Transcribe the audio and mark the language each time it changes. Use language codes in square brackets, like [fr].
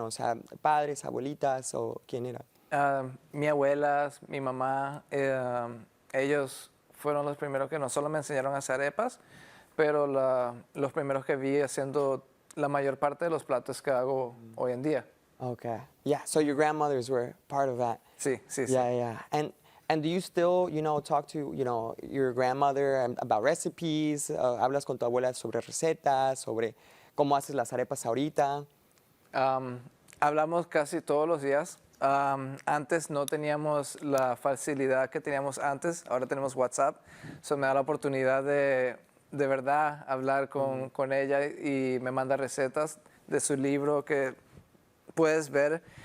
[es] O sea, padres, abuelitas, o quién era? Mi abuela, mi mamá, ellos fueron los primeros que no solo me enseñaron a hacer arepas, pero los primeros que vi haciendo la mayor parte de los platos que hago hoy en día. [en] Okay. Yeah, so your grandmothers were part of that. [es] Sí. [en] Yeah. And do you still, talk to, your grandmother about recipes? [es] ¿Hablas con tu abuela sobre recetas, sobre cómo haces las arepas ahorita? Hablamos casi todos los días. Antes no teníamos la facilidad que teníamos antes, ahora tenemos WhatsApp. Eso me da la oportunidad de verdad hablar con ella y me manda recetas de su libro que puedes ver.